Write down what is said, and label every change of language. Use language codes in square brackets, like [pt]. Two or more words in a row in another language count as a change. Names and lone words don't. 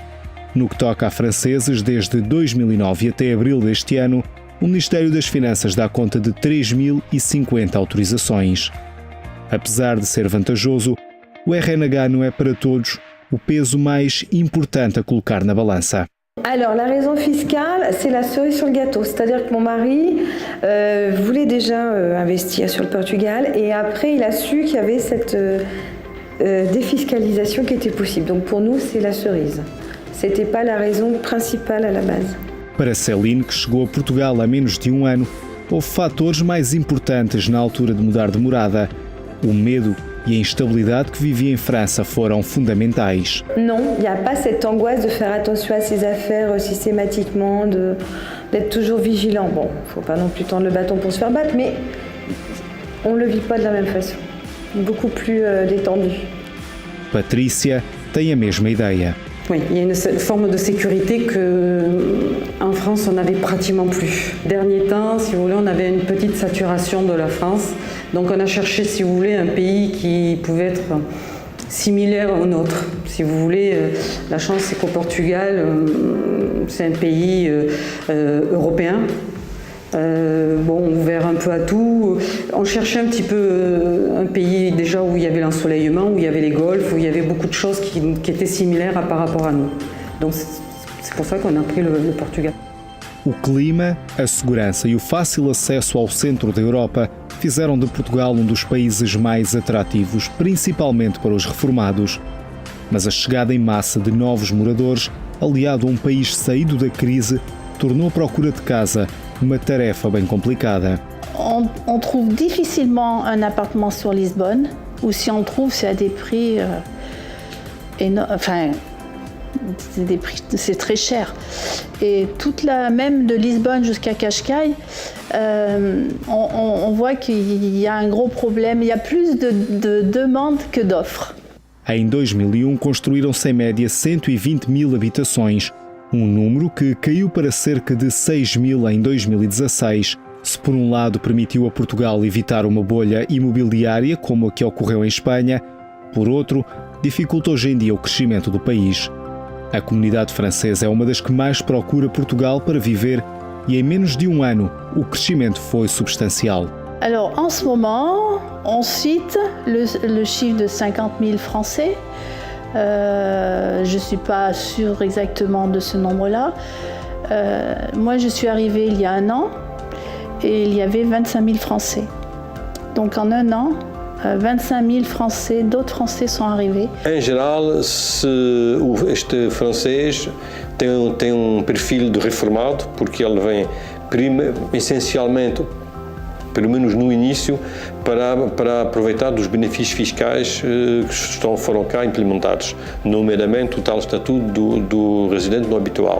[pt] No que toca a franceses, desde 2009 até abril deste ano, o Ministério das Finanças dá conta de 3.050 autorizações. Apesar de ser vantajoso, o RNH não é para todos o peso mais importante a colocar na balança. [fr] Alors, la raison fiscale, c'est la cerise sur le gâteau. C'est-à-dire que mon mari voulait déjà investir sur le Portugal et après, il a su qu'il y avait cette défiscalisation qui était possible. Donc, pour nous, c'est la cerise. C'était pas la raison principale à la base. [pt] Para Céline, que chegou a Portugal há menos de 1 ano, houve fatores mais importantes na altura de mudar de morada. O medo e a instabilidade que vivia em França foram fundamentais. [fr] Non, il n'y a pas cette angoisse de faire attention à ses affaires systématiquement, d'être toujours vigilant. Bon, il ne faut pas non plus tendre le bâton pour se faire battre, mais on ne le vit pas de la même façon. Beaucoup plus détendu. [pt] Patrícia tem a mesma ideia. [fr] Oui, il y a une forme de sécurité qu'en France, on n'avait pratiquement plus. Dernier temps, si vous voulez, on avait une petite saturation de la France. Donc on a cherché, si vous voulez, un pays qui pouvait être similaire au nôtre. Si vous voulez, la chance, c'est qu'au Portugal, c'est un pays européen. Ouvert un peu à tout. On cherchait un petit peu un pays déjà où il y avait l'ensoleillement, où il y avait les golfs, où il y avait beaucoup de choses qui étaient similaires par rapport à nous. Donc c'est pour ça qu'on a pris le Portugal. [pt] O clima, a segurança e o fácil acesso ao centro da Europa fizeram de Portugal um dos países mais atrativos, principalmente para os reformados. Mas a chegada em massa de novos moradores, aliado a um país saído da crise, tornou a procura de casa uma tarefa bem complicada. [fr] On trouve difficilement un appartement sur Lisbonne, ou si on trouve, c'est à des prix énormes. Enfin, c'est très cher. Et même de Lisbonne jusqu'à Cascais, on voit qu'il y a un gros problème. Il y a plus de demandes que d'offres. [pt] Em 2001 construíram-se em média 120.000 habitações, um número que caiu para cerca de 6.000 em 2016. Se por um lado permitiu a Portugal evitar uma bolha imobiliária como a que ocorreu em Espanha, por outro, dificulta hoje em dia o crescimento do país. A comunidade francesa é uma das que mais procura Portugal para viver e em menos de um ano o crescimento foi substancial. [fr] Alors, en ce moment, on cite le chiffre de 50 000 Français. Je ne suis pas sûre exactement de ce nombre-là. Moi, je suis arrivée il y a un an et il y avait 25 000 Français. Donc, en un an, 25 000 Français, d'autres Français sont arrivés. [pt] Em geral, este francês tem perfil de reformado, porque ele vem essencialmente, pelo menos no início, para aproveitar dos benefícios fiscais que foram cá implementados, nomeadamente o tal estatuto do residente não habitual.